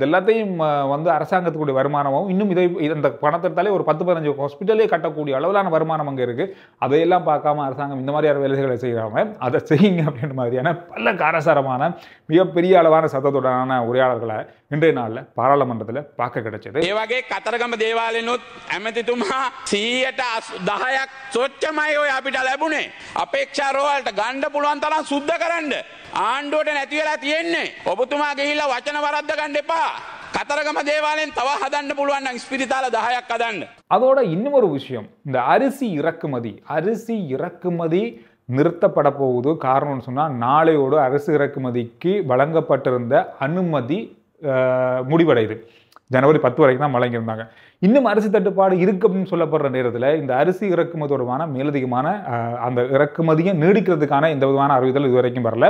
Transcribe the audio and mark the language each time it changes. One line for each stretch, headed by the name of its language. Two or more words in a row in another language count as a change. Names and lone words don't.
Tamil: இது எல்லாத்தையும் அரசாங்கத்துக்குடைய வருமானமும் இன்னும் இந்த பணத்திட்டாலே ஒரு 10-15 ஹாஸ்பிட்டலே கட்டக்கூடிய அளவிலான வருமானம் அங்கே இருக்கு. அதையெல்லாம் பார்க்காம அரசாங்கம் இந்த மாதிரியான வேலைகளை செய்யறாங்க. அதை செய்யுங்க அப்படின்ற மாதிரியான பல காரசாரமான மிகப்பெரிய அளவான சத்தத்துடனான உரையாடல்களை இன்றைய நாளில் பாராளுமன்றத்தில் பார்க்க கிடைச்சது.
Sinhala: ඒ වගේ කතරගම දේවාලෙනුත් ඇමතිතුමා 10% සොච්චමයි ඔය අපිට ලැබුණේ. අපේක්ෂා රෝහලට ගන්න පුළුවන් තරම් සුද්ධ කරන්න ආණ්ඩුවට නැති වෙලා තියෙන්නේ. ඔබතුමා ගිහිල්ලා වචන වරද්ද ගන්න එපා. கතරගම දේවාලෙන් තව හදන්න පුළුවන් නම් ස්පිරිතාල 10ක් හදන්න.
Tamil: அதோட இன்னொரு விஷயம், இந்த அரிசி இறக்குமதி நிறுத்தப்பட போகுது. காரணம்னு சொன்னால் நாளையோடு அரிசி இறக்குமதிக்கு வழங்கப்பட்டிருந்த அனுமதி முடிவடையுது. ஜனவரி 10 வரைக்கும் தான் வழங்கியிருந்தாங்க. இன்னும் அரிசி தட்டுப்பாடு இருக்கு அப்படின்னு சொல்லப்படுற நேரத்தில் இந்த அரிசி இறக்குமதி தொடர்பான மேலதிகமான அந்த இறக்குமதியை நீடிக்கிறதுக்கான எந்த விதமான அறிவித்தல் இதுவரைக்கும் வரல.